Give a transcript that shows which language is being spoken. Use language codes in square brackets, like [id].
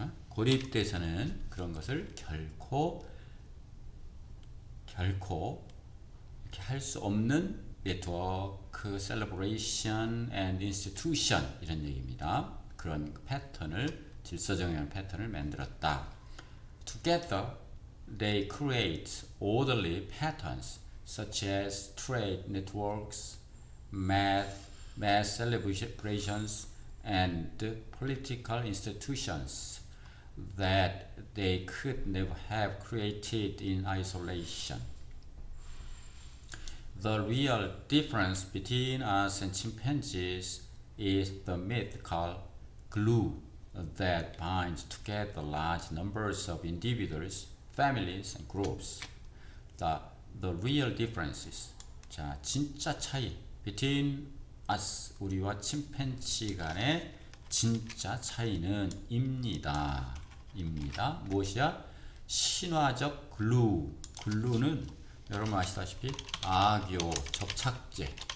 [ko] 고립돼서는 그런 것을 결코 이렇게 할 수 없는 네트워크, 셀러브레이션 [en] and institution [ko] 이런 얘기입니다. 그런 패턴을 질서정연한 패턴을 만들었다. [en] Together, they create orderly patterns such as trade networks, mass celebrations, and political institutions that they could never have created in isolation. The real difference between us and chimpanzees is the mythical glue that binds together large numbers of individuals, families, and groups. The real differences. [ko] 자, 진짜 차이. [en] Between us, [ko] 우리와 침팬지 간의 진짜 차이는 입니다. 무엇이야? 신화적 글루. 글루는 여러분 아시다시피 악교, 접착제.